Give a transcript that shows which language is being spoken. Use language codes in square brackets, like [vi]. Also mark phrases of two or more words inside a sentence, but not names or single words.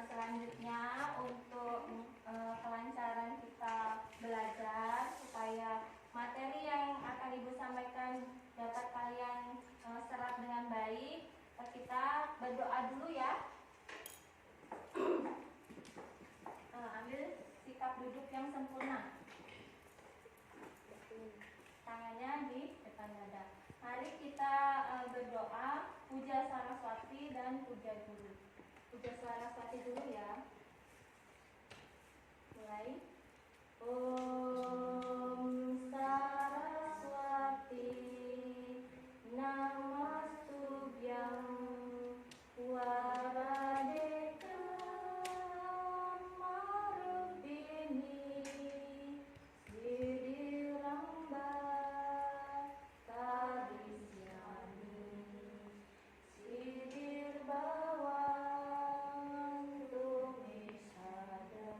[id] selanjutnya untuk kelancaran kita belajar supaya materi yang akan Ibu sampaikan dapat kalian serap dengan baik, kita berdoa dulu ya. Ambil sikap duduk yang sempurna. Tangannya di depan dada. Mari kita berdoa puja Saraswati dan puja guru. Puja Saraswati dulu ya. Mulai. [sa] Om Saraswati Namastubhyam Waradeka Marubini Siddhiramba Kadisyami Siddhirbawan Tumishada.